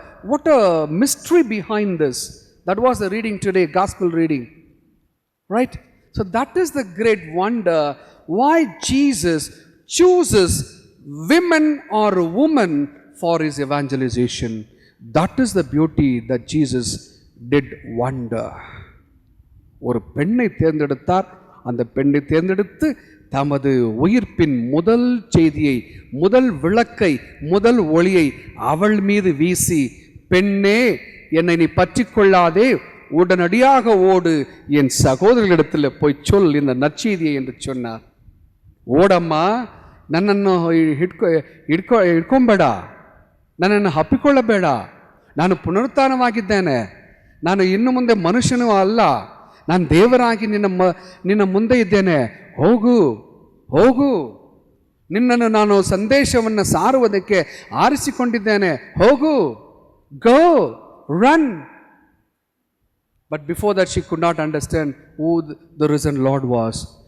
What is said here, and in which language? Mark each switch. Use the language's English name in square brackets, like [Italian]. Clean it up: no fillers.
[English] What a mystery behind this. That was the reading today, gospel reading. Right? So that is the great wonder why Jesus chooses women or women for his evangelization. That is the beauty that Jesus did wonder. [Tamil] ஒரு பெண்ணை தேர்ந்தெடுத்தார். அந்த பெண்ணை தேர்ந்தெடுத்து தமது உயிர்ப்பின் முதல் செய்தியை, முதல் விளக்கை, முதல் ஒளியை அவள் மீது வீசி, பெண்ணே என்னை நீ பற்றி கொள்ளாதே, உடனடியாக ஓடு, என் சகோதரர்களிடத்தில் போய் சொல் இந்த நற்செய்தியை என்று சொன்னார். [Kannada] ಓಡಮ್ಮ, ನನ್ನನ್ನು ಹಿಡ್ಕೊಂಬೇಡ, ನನ್ನನ್ನು ಹಪ್ಪಿಕೊಳ್ಳಬೇಡ, ನಾನು ಪುನರುತ್ಥಾನವಾಗಿದ್ದೇನೆ, ನಾನು ಇನ್ನು ಮುಂದೆ ಮನುಷ್ಯನೂ ಅಲ್ಲ, ನಾನು ದೇವರಾಗಿ ನಿನ್ನ ಮುಂದೆ ಇದ್ದೇನೆ, ಹೋಗು ಹೋಗು, ನಿನ್ನನ್ನು ನಾನು ಸಂದೇಶವನ್ನು ಸಾರುವುದಕ್ಕೆ ಆರಿಸಿಕೊಂಡಿದ್ದೇನೆ, ಹೋಗು, [English] Go, run. But before that she could not understand who the risen Lord was.